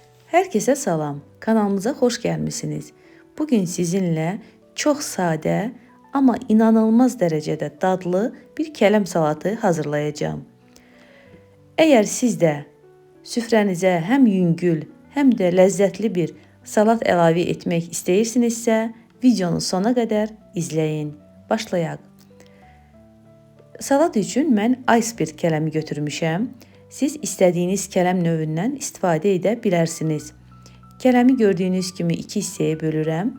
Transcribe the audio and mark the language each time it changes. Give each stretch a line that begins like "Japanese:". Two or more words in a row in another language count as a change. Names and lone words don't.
Turkish: Herkese salam, kanalımıza hoş gelmişsiniz. Bugün sizinle çok sade ama inanılmaz derecede
Azerbaijani: dadlı bir kələm salatı
Turkish: hazırlayacağım.
Azerbaijani: Eğer siz de süfrənizə hem yüngül hem de lezzetli bir salat əlavə etmək istəyirsinizsə, videonu
Turkish: sona kadar izleyin.
Azerbaijani: Başlayaq. Salat üçün mən iceberg kələmi götürmüşəm. Siz istədiyiniz kələm növündən istifadə edə bilərsiniz. Kələmi gördüyünüz kimi 2 hissəyə bölürəm.